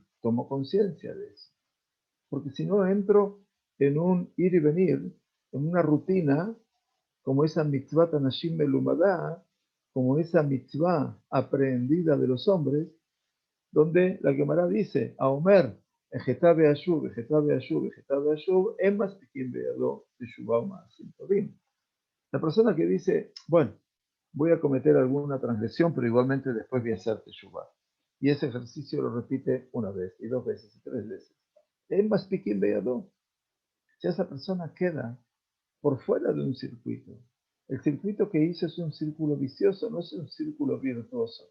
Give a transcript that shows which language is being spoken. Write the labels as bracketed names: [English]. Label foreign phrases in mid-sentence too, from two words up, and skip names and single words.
[Spanish] Tomo conciencia de eso. Porque si no entro en un ir y venir, en una rutina, como esa [Hebrew] מצוות אנשים מלומדה, [Spanish] como esa mitzvah aprendida de los hombres, donde la Gemara dice, a Omer, [Hebrew] אחטא ואשוב, אחטא ואשוב, אחטא ואשוב, אין מספיקין בידו, תשובה מעשים טובים. [Spanish] La persona que dice, bueno, voy a cometer alguna transgresión, pero igualmente después voy a hacer Teshuvah. Y ese ejercicio lo repite una vez, y dos veces, y tres veces. [Hebrew] אין מספיקין בידו. [Spanish] Si esa persona queda por fuera de un circuito, el circuito que hizo es un círculo vicioso, no es un círculo virtuoso.